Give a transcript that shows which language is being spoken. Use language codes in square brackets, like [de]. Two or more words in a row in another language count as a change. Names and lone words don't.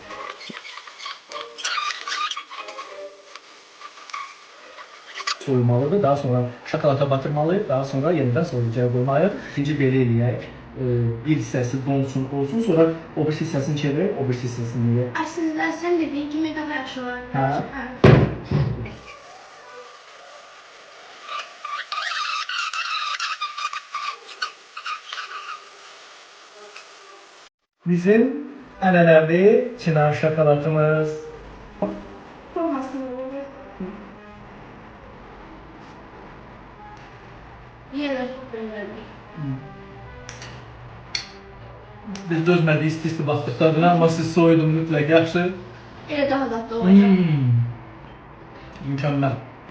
[az] Soyulmalıdır. Daha sonra şokolata batırmalıyıq. Daha sonra yenidən soyucuya qoymalıyıq. İkinci belə eləyək. Bir hissəsi donsun, olsun. Sonra o bir hissəsini çevirək, o bir hissəsini yeyək. [tr] Aslında sen dediğin gibi daha [az] yaxşı olar. Ha. Bizim ənənəvi Çınar şokolatımız. [tr] Olmasın. Yine çok önemli. [az] Biz dözmədik isti baxdıqlarına, amma siz soyudun mütləq yaxşı. [tr] Yine daha tatlı olacak. [az] Mükəmməl.